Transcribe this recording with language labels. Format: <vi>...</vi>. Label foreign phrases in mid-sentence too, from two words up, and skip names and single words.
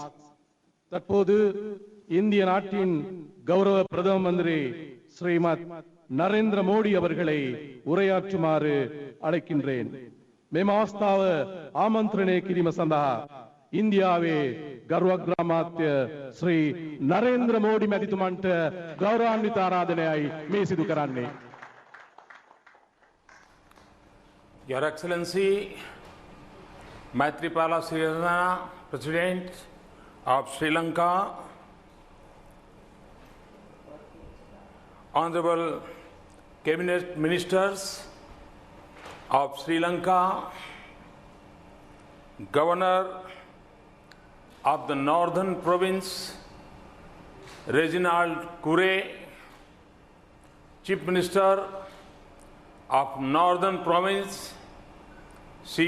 <ta>தற்போது இந்திய நாட்டின் கௌரவ பிரதம மந்திரி ஸ்ரீமத் நரேந்திர மோடி அவர்களை உரையாற்றுமாறு அழைக்கின்றேன்.</ta> <si>මෙම අවස්ථාව ආමන්ත්‍රණය කිරීම සඳහා ඉන්දියාවේ ගරුඅග්‍රාමාත්‍ය ශ්‍රී නරේන්ද්‍ර මෝඩි මැතිතුමන්ට ගෞරවාන්විත ආරාධනයයි මේ සිදු කරන්නේ.</si> <en>Your Excellency, Maithripala Sirisena, President of Sri Lanka, Honorable Cabinet Ministers of Sri Lanka, Governor of the Northern Province, Reginald Kure, Chief Minister of Northern Province, C.V.</en>